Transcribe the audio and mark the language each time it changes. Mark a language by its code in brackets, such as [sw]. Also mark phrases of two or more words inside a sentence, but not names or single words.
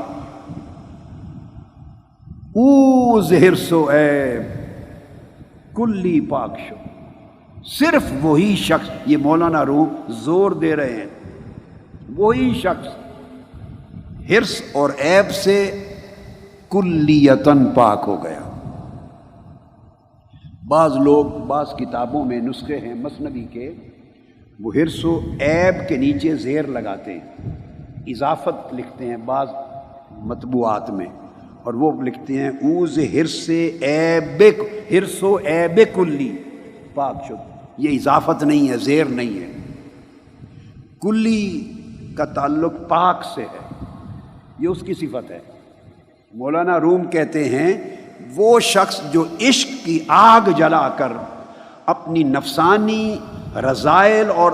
[fa] اوز حرص و عیب کلی پاک شو، [ur] صرف وہی شخص، یہ مولانا روم زور دے رہے ہیں، وہی شخص حرص اور عیب سے کلیتاً پاک ہو گیا۔ بعض لوگ بعض کتابوں میں نسخے ہیں مثنوی کے، وہ حرص و عیب کے نیچے زیر لگاتے ہیں، اضافت لکھتے ہیں بعض مطبوعات میں، اور وہ لکھتے ہیں [fa] اوز حرص عیب، حرص و عیب کلی پاک شد۔ [ur] یہ اضافت نہیں ہے، زیر نہیں ہے، کلی کا تعلق پاک سے ہے، یہ اس کی صفت ہے۔ مولانا روم کہتے ہیں وہ شخص جو عشق کی آگ جلا کر اپنی نفسانی رذائل اور